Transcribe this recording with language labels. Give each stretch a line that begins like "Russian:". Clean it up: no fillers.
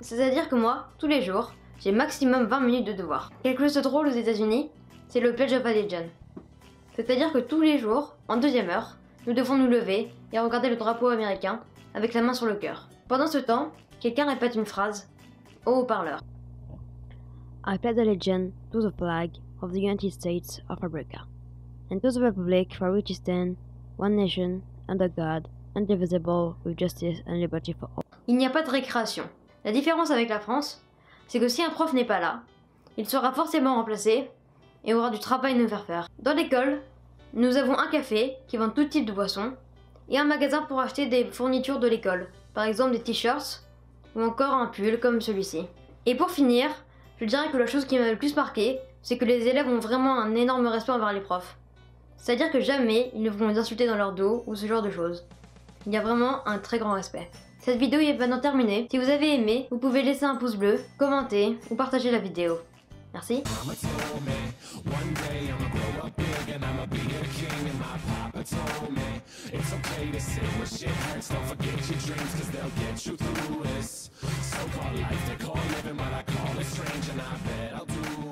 French: C'est-à-dire que moi, tous les jours, j'ai maximum 20 minutes de devoirs. Quelque chose de drôle aux États-Unis, c'est le Pledge of Allegiance. C'est-à-dire que tous les jours, en 2e heure, nous devons nous lever et regarder le drapeau américain avec la main sur le cœur. Pendant ce temps, quelqu'un répète une phrase au haut-parleur.
English: I pledge allegiance to the flag of the United States of America, and to the republic for which it stands, one nation, under God, indivisible, with justice and liberty for all.
French: Il n'y a pas de récréation. La différence avec la France, c'est que si un prof n'est pas là, il sera forcément remplacé et aura du travail à nous faire. Dans l'école, nous avons un café qui vend tout type de boissons et un magasin pour acheter des fournitures de l'école, par exemple des t-shirts ou encore un pull comme celui-ci. Et pour finir, je dirais que la chose qui m'a le plus marqué, c'est que les élèves ont vraiment un énorme respect envers les profs. C'est-à-dire que jamais ils ne vont les insulter dans leur dos ou ce genre de choses. Il y a vraiment un très grand respect. Cette vidéo est maintenant terminée. Si vous avez aimé, vous pouvez laisser un pouce bleu, commenter ou partager la vidéo. Merci.
English: Mama told me one day I'ma grow up big and I'ma be a king, and my papa told me it's okay to sit with shit hurts. Don't forget your dreams, cause they'll get you through this. So-called life, they call living what I call it strange, and I bet I'll do